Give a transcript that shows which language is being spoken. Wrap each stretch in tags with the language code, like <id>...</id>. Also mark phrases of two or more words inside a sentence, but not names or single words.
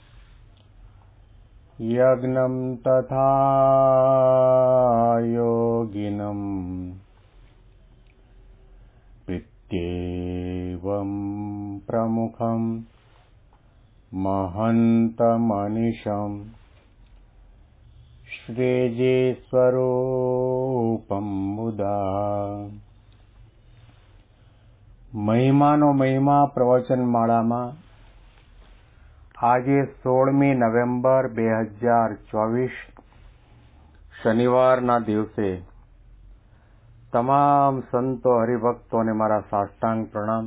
<sa>यज्ञं तथा योगिनं पित्येवं प्रमुखं महन्तमनिशं श्रीजीस्वरूपं मुदा।</sa> <gu>મહિમાનો મહિમા પ્રવચનમાળામાં આજે 16મી નવેમ્બર 2024 શનિવારના દિવસે તમામ સંતો હરિભક્તોને મારા સાષ્ટાંગ પ્રણામ.</gu>